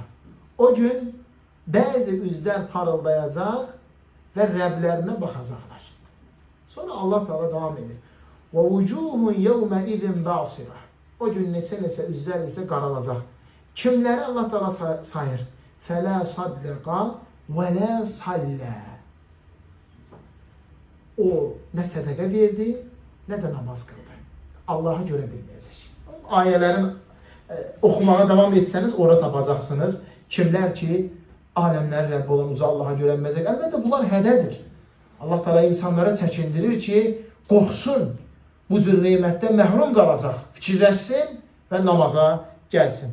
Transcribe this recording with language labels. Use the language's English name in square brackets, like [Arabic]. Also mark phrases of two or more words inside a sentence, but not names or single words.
[Azerbaijani] O gün bəzi üzlər parıldayacaq və Rəblərinə baxacaqlar. Sonra Allah Teala devam edir. [Arabic] "ووجوه يومئذ باسرة." [Azerbaijani] O gün neçə üzlər isə qaralacaq. Kimləri Allah Teala sayır? [Arabic] فَلَا صَدَّقَ وَلَا صَلَّى. [Azerbaijani] O nə sədəqə verdi, nə də namaz qıldı. Allahı görə bilməyəcək. Ayələrin oxumağa davam etsəniz, orada tapacaqsınız. Kimlər ki, aləmlərin Rəbbi olan uca Allaha görə bilməyəcək. Əlbəttə, bunlar hədədir. Allah Teala insanlara çəkindirir ki, qorxsun, bu cür neymətdən məhrum qalacaq, fikirləşsin və namaza gəlsin.